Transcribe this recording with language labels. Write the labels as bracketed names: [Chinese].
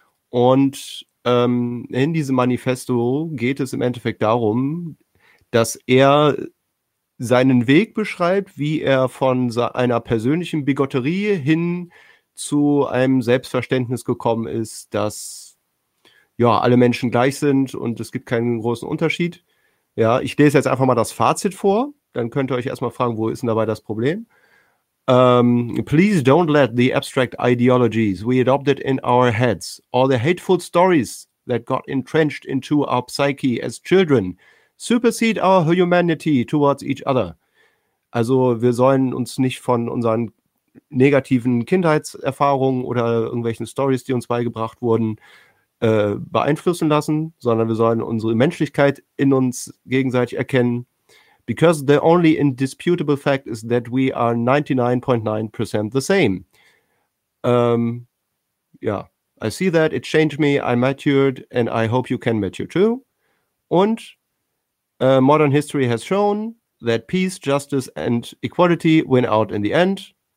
[German] Und in diesem Manifesto geht es im Endeffekt darum, dass er seinen Weg beschreibt, wie er von einer persönlichen Bigotterie hin zu einem Selbstverständnis gekommen ist, dass ja alle Menschen gleich sind und es gibt keinen großen Unterschied. Ja, ich lese jetzt einfach mal das Fazit vor, dann könnt ihr euch erstmal fragen, wo ist denn dabei das Problem? [English] Please don't let the abstract ideologies we adopted in our heads or the hateful stories that got entrenched into our psyche as children supersede our humanity towards each other. [German] Also wir sollen uns nicht von unseren negativen Kindheitserfahrungen oder irgendwelchen Stories, die uns beigebracht wurden, beeinflussen lassen, sondern wir sollen unsere Menschlichkeit in uns gegenseitig erkennen. [English] Because the only indisputable fact is that we are 99.9% the same. I see that, it changed me, I matured and I hope you can mature too. Und modern history has shown that peace, justice and equality win out in the end.